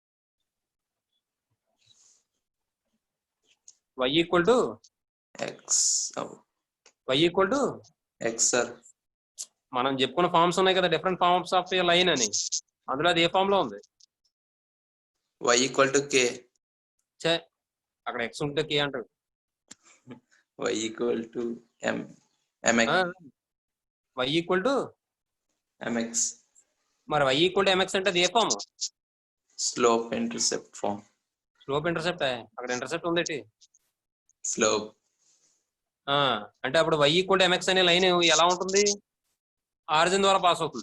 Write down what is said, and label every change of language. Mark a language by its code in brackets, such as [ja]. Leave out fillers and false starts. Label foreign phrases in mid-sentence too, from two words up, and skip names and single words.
[te] y = x సార్. మనం చెప్పుకున్న ఫార్మ్స్ ఉన్నాయి కదా, [en] different forms of a line [te] అని. అందులో అది ఏ ఫామ్ లో ఉంది? y = k. అక్కడ x ఉంటే k అంటాడు. y = m. [en] y equal to mx [te] మరి y [en] equal to [te] mx అంటే అది ఏ ఫామ్? [en] slope intercept form. slope intercept. [te] అక్కడ ఇంటర్సెప్ట్ ఉందేటి? స్లోప్. అంటే అప్పుడు y [en] equal to [te] mx అనే లైన్ ఎలా ఉంటుంది? ఆరిజిన్ ద్వారా పాస్ అవుతుంది.